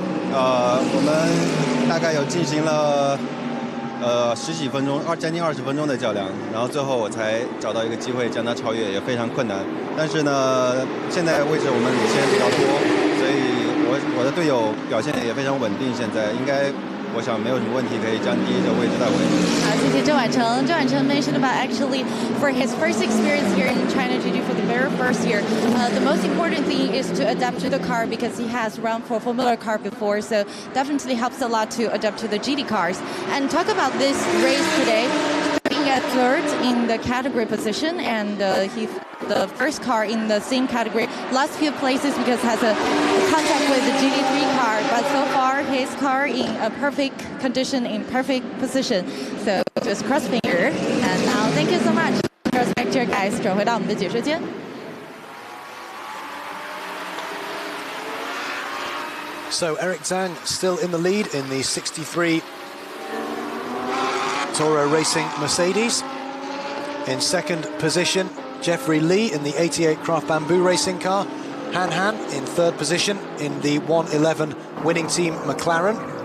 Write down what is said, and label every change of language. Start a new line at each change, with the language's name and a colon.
Chinese: 我们大概有进行了10几分钟，将近20分钟的较量，然后最后我才找到一个机会将他超越，也非常困难。但是呢，现在位置我们领先比较多，所以我的队友表现也非常稳定，现在应该。我想没有什么问题，可以将第1的位置带回。谢谢周婉成。
English: 周婉成 mentioned about actually for his first experience here in China GT for the very first year. The most important thing is to adapt to the car because he has run for Formula car before, so definitely helps a lot to adapt to the GT cars. And talk about this race today. Being at 3rd in the category position, and he the first car in the same category. Last few places because has a contact with the GT3 car, but so far his car in a perfect condition, in perfect position. So just cross finger. And now thank you so much.
Chinese: Spectators guys, 转回到我们的解说间。
English: So Eric Zhang still in the lead in the 63 Toro Racing Mercedes. In 2nd position, Jeffrey Lee in the 88 Craft Bamboo Racing car. Han Han in 3rd position in the 111 winning team McLaren.